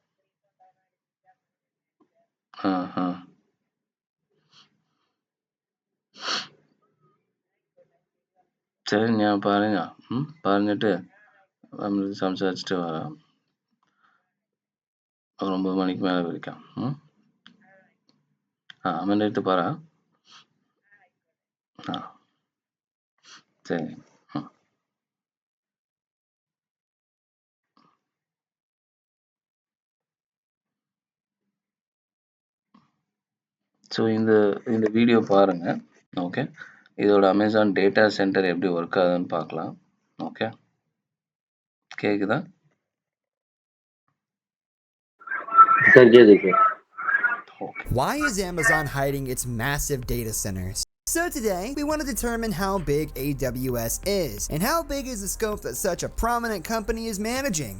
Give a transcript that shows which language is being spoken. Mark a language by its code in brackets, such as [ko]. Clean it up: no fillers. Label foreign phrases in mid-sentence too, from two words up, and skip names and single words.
[ml] ശരി ഞാൻ പറഞ്ഞിട്ട് നമ്മൾ സംസാരിച്ചിട്ട് വരാം. 9 മണിക്ക് മേലെ വിളിക്കാം. അമ്മേൻ്റെ അടുത്ത് പറ. ശരി. [ta] ஸோ இந்த வீடியோ பாருங்க. ஓகே, இதோட அமேசான் [en] data center [ta] எப்படி ஒர்க் ஆகுதுன்னு பார்க்கலாம். ஓகே, கேக்குதா? [en] Why is Amazon hiding its massive data centers? So today, we want to determine how big AWS is, and how big is the scope that such a prominent company is managing.